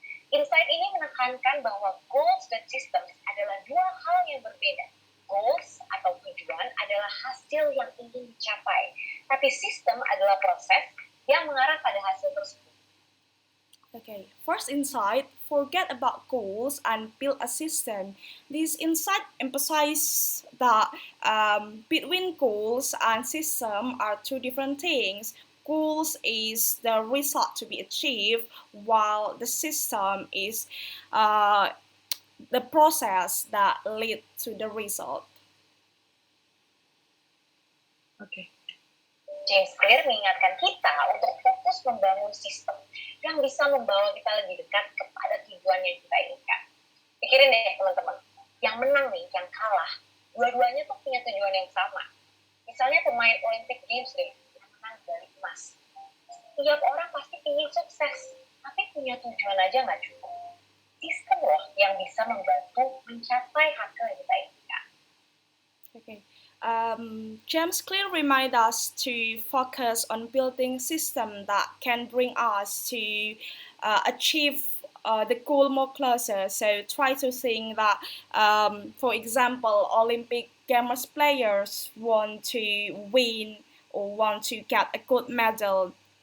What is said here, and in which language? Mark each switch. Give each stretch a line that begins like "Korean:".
Indonesian: Insight ini menekankan bahwa goals dan systems adalah 2 hal yang berbeda. Goals atau tujuan adalah hasil yang ingin dicapai, tapi sistem adalah proses yang mengarah pada hasil tersebut.
English: Okay, first insight, forget about goals and build a system. This insight emphasizes that between goals and system are 2 different things. Goals is the result to be achieved, while the system is the process that leads to the result. Okay.
Indonesian: James Clear mengingatkan kita untuk fokus membangun sistem yang bisa membawa kita lebih dekat kepada tujuan yang kita inginkan. Pikirin deh teman-teman, yang menang nih, yang kalah, dua-duanya tuh punya tujuan yang sama. Misalnya pemain Olympic Games deh, dari emas. Setiap orang pasti ingin sukses, tapi punya tujuan aja nggak cukup. Sistem loh yang bisa membantu mencapai hasil yang kita inginkan.
English: Okay. James Clear reminds us to focus on building systems that can bring us to achieve the goal more closer. So try to think that, for example, Olympic Games players want to win or want to get a good medal.